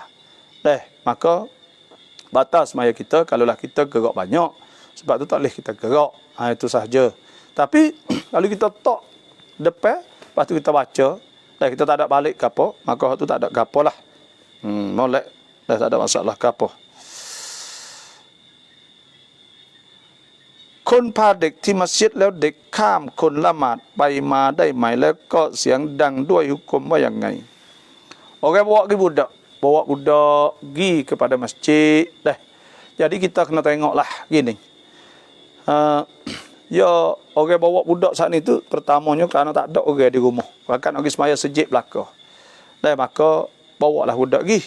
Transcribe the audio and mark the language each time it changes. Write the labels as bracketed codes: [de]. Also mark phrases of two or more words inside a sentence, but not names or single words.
[ms] Dah, maka batas maya kita kalaulah kita gerak banyak, sebab tu tak boleh kita gerak. Itu sahaja. Tapi kalau kita tok depan, lepas tu kita baca, dah kita tak ada balik ke apa, maka tu tak ada ke apa lah. Molek, dah tak ada masalah ke apa. [th] Konพาเด็กที่มัสยิดแล้วเด็กข้ามคนละหมาดไปมาได้ไหมแล้วก็เสียงดังด้วยhukumว่าอย่างไง [ms] Orang bawa budak pergi kepada masjid. Dah. Jadi kita kena tengoklah gini. Ya orang bawa budak saat ni tu pertamanya kerana tak ada orang di rumah. Bahkan orang semaya sejid belaka. Dan maka bawalah budak pergi.